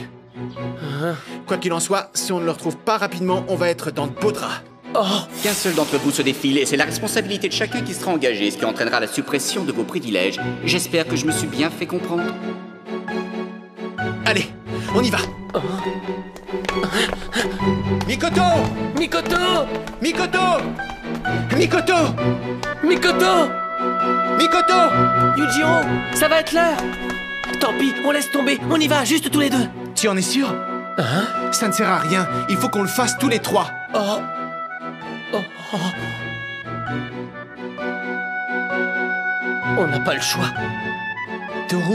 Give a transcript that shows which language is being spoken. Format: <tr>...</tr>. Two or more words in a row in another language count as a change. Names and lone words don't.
<fr>Quoi qu'il en soit, si on ne le retrouve pas rapidement, on va être dans de beaux draps. Oh, Qu'un seul d'entre vous se défile et c'est la responsabilité de chacun qui sera engagée, ce qui entraînera la suppression de vos privilèges. J'espère que je me suis bien fait comprendre. Allez, on y va. Mikoto! Mikoto! Mikoto! Mikoto! Mikoto! Mikoto! Yujiro, ça va être l'heure! Tant pis, on laisse tomber, on y va, juste tous les deux! Tu en es sûr? Ça ne sert à rien, il faut qu'on le fasse tous les trois. Oh. Oh, oh. On n'a pas le choix. Toru,</fr>